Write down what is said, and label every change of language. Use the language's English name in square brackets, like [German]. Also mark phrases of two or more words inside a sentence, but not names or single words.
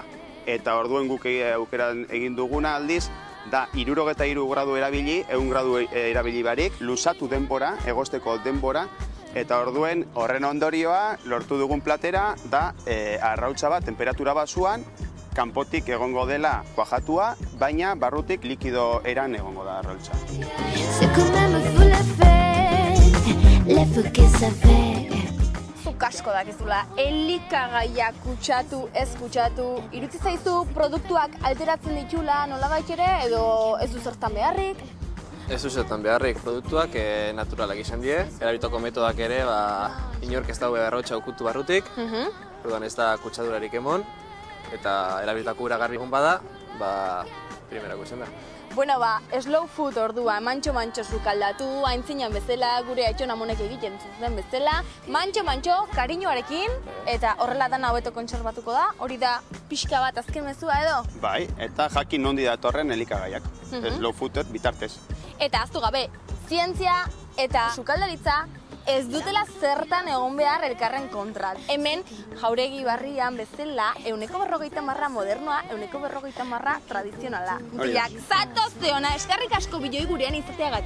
[Basque] Eta orduen guk aukeran egin duguna aldiz, da 63 gradu erabili, 100 gradu erabili barik, luzatu denbora, egosteko denbora, eta orduen horren ondorioa lortu dugun platera da arrautza bat temperatura basuan, kanpotik egongo dela kuajatua, baina barrutik likido eran egongo da arrautza. [French] C'est quand même fou l'effet que ça fait. [Basque] Zuk asko dakizula, elikagaiak kutsatu, ez kutsatu, irutzi zaizu produktuak alteratzen ditula nolabait ere edo ez du zertan beharrik? Ez du zertan beharrik, produktuak naturalak izan die. Erabilitako metodak ere, inork ez dago arrautza ukutu barrutik, orduan ez da kutsadurarik emon, eta erabilitako ura garbi egon bada, primerako izan da. Bueno, [English] slow food [Basque] ordua, mantxo-mantxo sukaldatu, aintzinan bezala, gure aitxon amonek egiten zuten bezala, mantxo-mantxo, kariñoarekin, eta horrela dana hobeto kontserbatuko da, hori da pixka bat azken mezua edo? Bai, eta jakin nondi datorren elikagaiak, [English] slow food [Basque] bitartez. Eta aztu gabe, zientzia eta sukaldaritza ez dutela zertan egon behar elkarren kontra. Hemen, Jauregi Barrian bezala, 150% modernoa, 150% tradizionala. Biak, zatoz zeona, eskerrik asko biloi gurean izateagatik.